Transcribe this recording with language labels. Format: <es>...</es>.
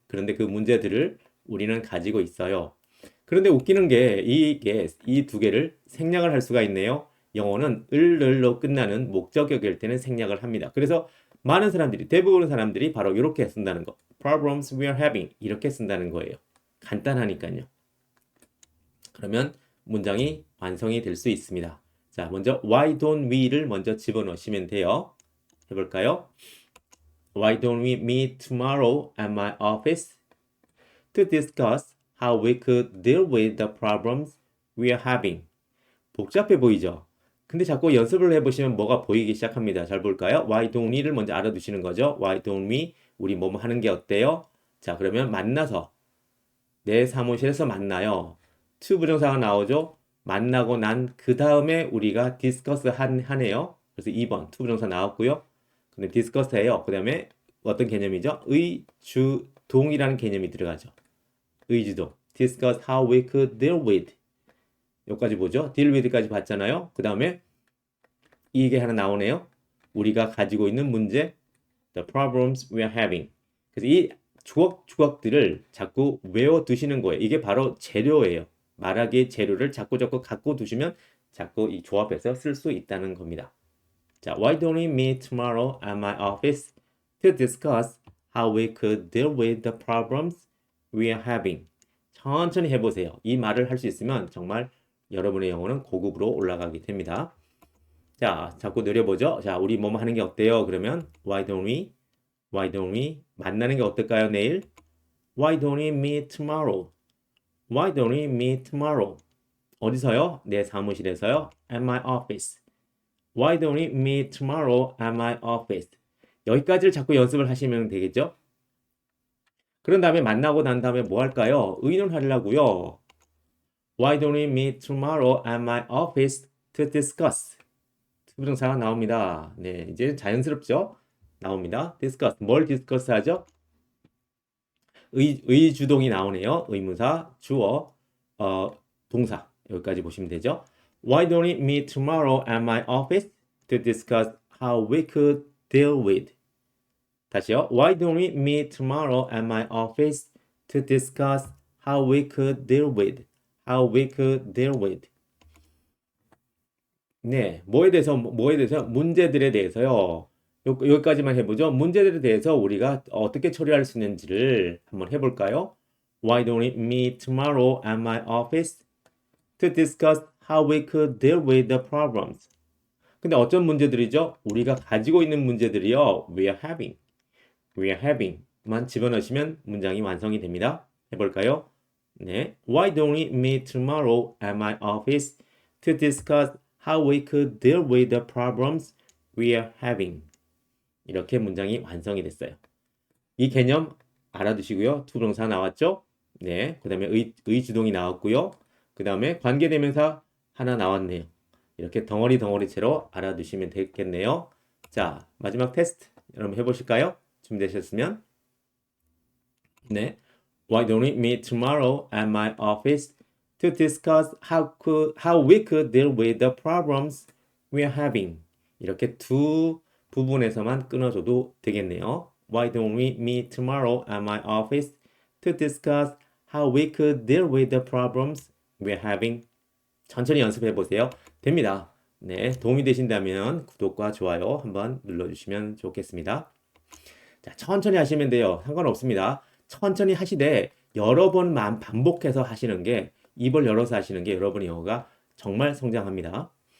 <ko>그런데 그 문제들을 우리는 가지고 있어요. 그런데 웃기는 게 이 두 개를 생략을 할 수가 있네요. 영어는 을로 끝나는 목적격일 때는 생략을 합니다. 그래서 많은 사람들이, 대부분의 사람들이 바로 이렇게 쓴다는 거.</ko> <en>Problems we are having</en> <ko>이렇게 쓴다는 거예요. 간단하니까요. 그러면 문장이 완성이 될 수 있습니다. 자, 먼저</ko> <en>why don't we</en> <ko>를 먼저 집어넣으시면 돼요. 해볼까요?</ko> <en>Why don't we meet tomorrow at my office to discuss how we could deal with the problems we are having?</en> <ko>복잡해 보이죠? 근데 자꾸 연습을 해보시면 뭐가 보이기 시작합니다. 잘 볼까요?</ko> <en>Why don't we</en> <ko>를 먼저 알아두시는 거죠.</ko> <en>Why don't we?</en> <ko>우리 뭐뭐 하는 게 어때요? 자, 그러면 만나서 내 사무실에서 만나요. to 부정사가 나오죠. 만나고 난 그 다음에 우리가 discuss 하네요. 그래서 2번 to 부정사 나왔고요. 근데 discuss 해요. 그 다음에 어떤 개념이죠? 의주동이라는 개념이 들어가죠. 의주동.</ko> <en>discuss how we could deal with.</en> <ko>여기까지 보죠. deal with까지 봤잖아요. 그 다음에 이게 하나 나오네요. 우리가 가지고 있는 문제,</ko> <en>the problems we are having.</en> <ko>그래서 이 주걱들을 자꾸 외워두시는 거예요. 이게 바로 재료예요. 말하기의 재료를 자꾸 갖고 두시면 자꾸 이 조합해서 쓸 수 있다는 겁니다.</ko> <en>자, why don't we meet tomorrow at my office to discuss how we could deal with the problems we are having?</en> <ko>천천히 해보세요. 이 말을 할 수 있으면 정말 여러분의 영어는 고급으로 올라가게 됩니다. 자, 자꾸 느려보죠. 자, 우리 뭐뭐 하는 게 어때요? 그러면</ko> <en>why don't we? Why don't we?</en> <ko>만나는 게 어떨까요? 내일?</ko> <en>Why don't we meet tomorrow? Why don't we meet tomorrow?</en> <ko>어디서요? 내 사무실에서요.</ko> <en>At my office. Why don't we meet tomorrow at my office?</en> <ko>여기까지를 자꾸 연습을 하시면 되겠죠? 그런 다음에 만나고 난 다음에 뭐 할까요? 의논하려고요.</ko> <en>Why don't we meet tomorrow at my office to discuss?</en> <ko>부정사가 나옵니다. 네, 이제 자연스럽죠? 나옵니다. discuss. 뭘 discuss 하죠? 의주동이 나오네요. 의문사, 주어, 동사. 여기까지 보시면 되죠.</ko> <en>Why don't we meet tomorrow at my office to discuss how we could deal with?</en> <ko>다시요.</ko> <en>Why don't we meet tomorrow at my office to discuss how we could deal with? How we could deal with?</en> <ko>네, 뭐에 대해서? 문제들에 대해서요. 여기까지만 해보죠. 문제들에 대해서 우리가 어떻게 처리할 수 있는지를 한번 해볼까요?</ko> <en>Why don't we meet tomorrow at my office to discuss how we could deal with the problems?</en> <ko>근데 어떤 문제들이죠? 우리가 가지고 있는 문제들이요.</ko> <en>We are having</en> <ko>만 집어넣으시면 문장이 완성이 됩니다. 해볼까요?</ko> <en>네, Why don't we meet tomorrow at my office to discuss how we could deal with the problems we are having?</en> <ko>이렇게 문장이 완성이 됐어요. 이 개념 알아두시고요. 투부정사 나왔죠? 네, 그 다음에 의주동이 나왔고요. 그 다음에 관계대명사 하나 나왔네요. 이렇게 덩어리채로 알아두시면 되겠네요. 자, 마지막 테스트 여러분 해보실까요? 준비되셨으면</ko> <en>네, Why don't we meet tomorrow at my office to discuss how we could deal with the problems we are having?</en> <ko>이렇게 두 부분에서만 끊어줘도 되겠네요.</ko> <en>Why don't we meet tomorrow at my office to discuss how we could deal with the problems we are having?</en> <ko>천천히 연습해 보세요. 됩니다. 네, 도움이 되신다면 구독과 좋아요 한번 눌러주시면 좋겠습니다. 자, 천천히 하시면 돼요. 상관없습니다. 천천히 하시되 여러 번만 반복해서 하시는 게 입을 열어서 하시는 게 여러분의 영어가 정말 성장합니다.</ko>